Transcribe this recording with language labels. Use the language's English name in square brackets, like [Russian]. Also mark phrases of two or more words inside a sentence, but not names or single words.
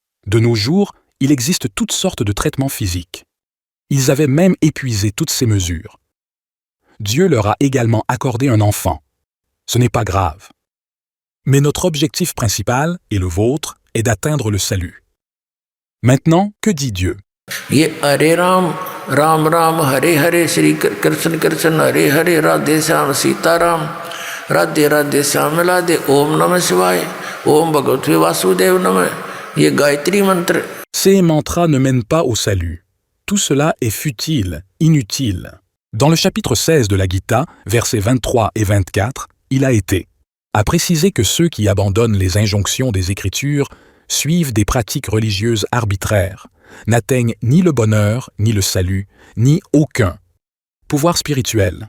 [French] De nos jours, il existe toutes sortes de traitements physiques. Ils avaient même épuisé toutes ces mesures. Dieu leur a également accordé un enfant. Ce n'est pas grave. Mais notre objectif principal, et le vôtre, est d'atteindre le salut. Maintenant, que dit Dieu? [Hindi] ये हरे राम राम राम हरे हरे श्री कृष्ण कृष्ण हरे हरे राधे श्याम सीताराम राधे राधे श्याम राधे [Sanskrit] ओम नमः शिवाय ओम भगवते वासुदेव नमः [Hindi] ये गायत्री मंत्र. [French] Ces mantras ne mènent pas au salut. Tout cela est futile, inutile. Dans le chapitre 16 de la Gita, versets 23 et 24, il a été à préciser que ceux qui abandonnent les injonctions des Écritures suivent des pratiques religieuses arbitraires, n'atteignent ni le bonheur, ni le salut, ni aucun pouvoir spirituel.